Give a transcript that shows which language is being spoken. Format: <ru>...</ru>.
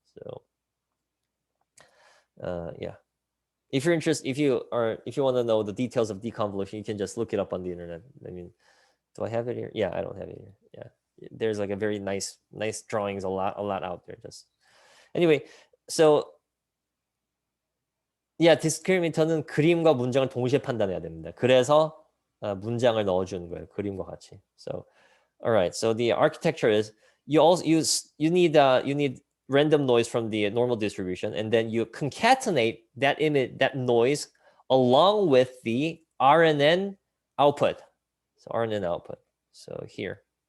<en>So yeah. If you're interested, if you want to know the details of deconvolution, you can just look it up on the internet. I mean, do I have it here? Yeah, I don't have it here. Yeah, there's like a very nice drawings, a lot out there. Just anyway, so yeah,</en> <ko>디스크리미터는 그림과 문장을 동시에 판단해야 됩니다. 그래서 문장을 넣어주는 거예요, 그림과 같이.</ko> <en>So, all right. So the architecture is you need random noise from the normal distribution, and then you concatenate that noise along with the RNN output. So RNN output. So here,</en>